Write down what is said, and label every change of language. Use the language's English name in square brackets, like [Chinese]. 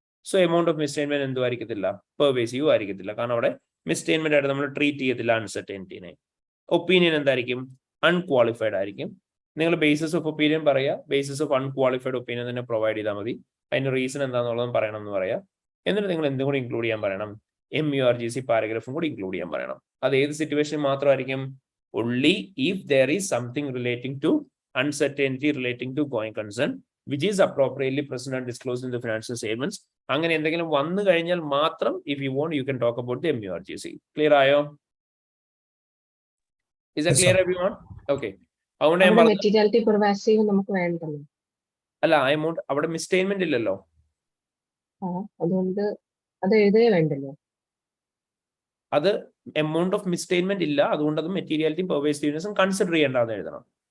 [Malayalam] So amount of മിസ്സ്റ്റേറ്റ്മെന്റ് എന്തും ആയിരിക്കത്തില്ല, pervasive ആയിരിക്കത്തില്ല, കാരണം അവിടെ മിസ്സ്റ്റേറ്റ്മെന്റ് ആയിട്ട് നമ്മൾ ട്രീറ്റ് ചെയ്യത്തില്ല അൺസർട്ടനിറ്റിനെ. ഒപ്പീനിയൻ എന്തായിരിക്കും? അൺക്വാളിഫൈഡ് ആയിരിക്കും. നിങ്ങൾ ബേസിസ് ഓഫ് ഒപ്പീനിയൻ പറയുക, ബേസിസ് ഓഫ് അൺക്വാളിഫൈഡ് ഒപ്പീനിയൻ തന്നെ പ്രൊവൈഡ് ചെയ്താൽ മതി. അതിന്റെ റീസൺ എന്താണെന്നുള്ളതും പറയണം എന്ന് പറയാം. എന്നിട്ട് നിങ്ങൾ എന്തും കൂടി ഇൻക്ലൂഡ് ചെയ്യാൻ പറയണം, MURGC പാരഗ്രാഫും കൂടി ഇൻക്ലൂഡ് ചെയ്യാൻ പറയണം. അത് ഏത് സിറ്റുവേഷൻ മാത്രമായിരിക്കും? [English] only if there is something relating to uncertainty relating to going concern which is appropriately present and disclosed in the financial statements. [Malayalam] അങ്ങനെ എന്തെങ്കിലും വന്നു കഴിഞ്ഞാൽ മാത്രം [English] if you want you can talk about the MURGC. [Malayalam] Clear ആയോ? [English] Is that clear everyone? Okay. [Malayalam] Materiality pervasive നമുക്ക് വേണ്ടല്ലോ. അല്ല, amount അവിടെ മിസ്സ്റ്റേറ്റ്മെന്റ് ഇല്ലല്ലോ, അതുകൊണ്ട് അത് എഴുതേ വേണ്ടല്ലോ. അത് എമൗണ്ട് ഓഫ് മിസ്സ്റ്റേറ്റ്മെന്റ് ഇല്ല, അതുകൊണ്ട് അത് മെറ്റീരിയാലിറ്റി പെർവേസീവ്നെസ്സും കൺസിഡർ ചെയ്യേണ്ടതെന്ന് എഴുതണം.